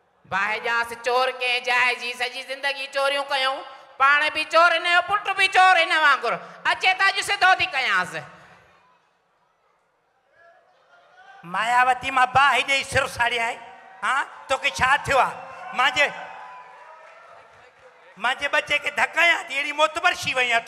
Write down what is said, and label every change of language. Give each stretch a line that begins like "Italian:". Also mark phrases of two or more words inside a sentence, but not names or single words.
Sindhi: भाईजास चोर के जाए जी सजी जिंदगी चोरियों कयूं पाण भी चोर इन जो पुट भी चोर इन वांगुर अचे त अॼु सिधो थी कयांस मायावती मां बा हेॾे सिर साड़िया आहे हाँ तोखे छा थियो आहे मांजे बच्चे के धकाया थी अहिड़ी मोतबर शी वई आहे तूं